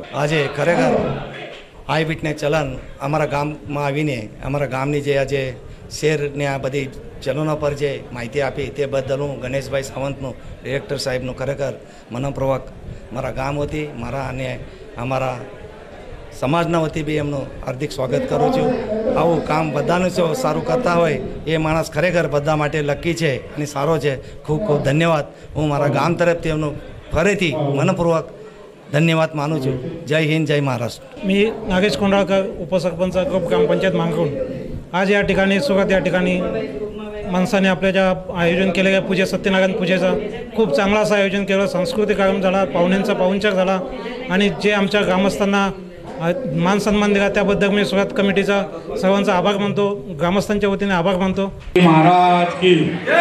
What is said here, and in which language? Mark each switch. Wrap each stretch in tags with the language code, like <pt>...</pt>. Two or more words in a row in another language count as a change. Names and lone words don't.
<gu>આજે ખરેખર</gu> <en>eye witness</en> <gu>ચલણ અમારા ગામમાં આવીને અમારા ગામની જે આજે શેરને આ બધી ચલણો પર જે માહિતી આપી તે બદલ હું ગણેશભાઈ સાવંતનું, ડિરેક્ટર સાહેબનું ખરેખર મનોપૂર્વક મારા ગામ વતી, મારા અને અમારા સમાજના વતી બી એમનું હાર્દિક સ્વાગત કરું છું। આવું કામ બધાનું જો સારું કરતા હોય એ માણસ ખરેખર બધા માટે લકી છે અને સારો છે। ખૂબ ખૂબ ધન્યવાદ। હું મારા गाम તરફથી એમનું ફરીથી મનપૂર્વક ધન્યવાદ માનું છું।</gu> <mr>जय हिंद, जय महाराष्ट्र। मी नागेश कोंडाळकर, उपसरपंच ग्रुप ग्रामपंचायत मांगरूळ। आज या ठिकाणी सुरुवात या ठिकाणी माणसाने आपल्या ज्या आयोजन केलेल्या पूजे सत्यनारायण पूजेचं खूप चांगलं असं आयोजन केलं। सांस्कृतिक कार्यक्रम झाला, पाहुण्यांचा पाहुणचार झाला आणि जे आमच्या ग्रामस्थांना मान सन्मान दिला त्याबद्दल मी सुरुवात कमिटीचा सर्वांचा आभार मानतो, ग्रामस्थांच्या वतीने आभार मानतो।</mr>